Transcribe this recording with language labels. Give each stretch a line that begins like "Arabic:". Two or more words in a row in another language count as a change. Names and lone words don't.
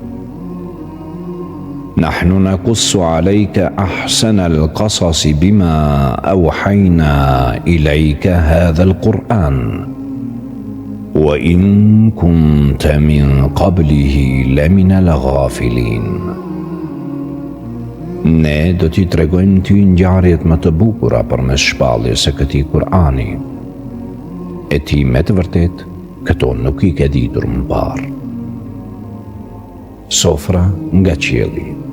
Arabic: نحن نقص عليك أحسن القصص بما أوحينا إليك هذا القرآن وإن كنت من قبله لمن الغافلين.
Albanian: Ne do t'i tregojmë ty ngjarjet më të bukura përmes shpalljes së këtij Kur'ani. E ti me të vërtet këto nuk i ke ditur më parë. Sofra nga qielli.